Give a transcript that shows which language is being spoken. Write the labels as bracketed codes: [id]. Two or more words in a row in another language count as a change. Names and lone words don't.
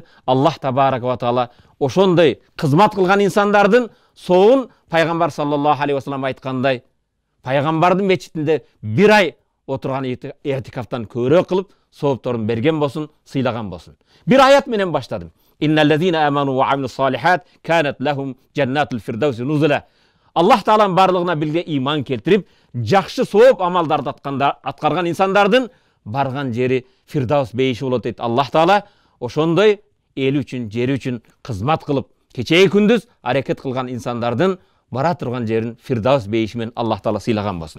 [ar] الله تبارك وتعالى [ky] ошондой кызмат кылган инсандардын соогун пайгамбар [ar] صلى الله عليه وسلم [ky] айткандай, пайгамбардын мечитинде бир ай отурган этикафтан көбүрөөк кылып соопторун берген болсун, сыйлаган болсун. Бир аят менен баштадым. [ar] إن الذين آمنوا وعملوا الصالحات كانت لهم جنات الفردوس نزلا. [ky] Аллах тааланын барлыгына билге иман келтирип, жакшы сооп амалдарды аткарган инсандардын барган жери фирдаус бейиши болот дейт [ar] الله تعالى. [ky] Ошондой эл үчүн, жери үчүн кызмат кылып, кечеги күндүз аракет кылган инсандардын бара турган жерин фирдаус бейиши менен [ar] الله تعالى [ky] сыйлаган болсун.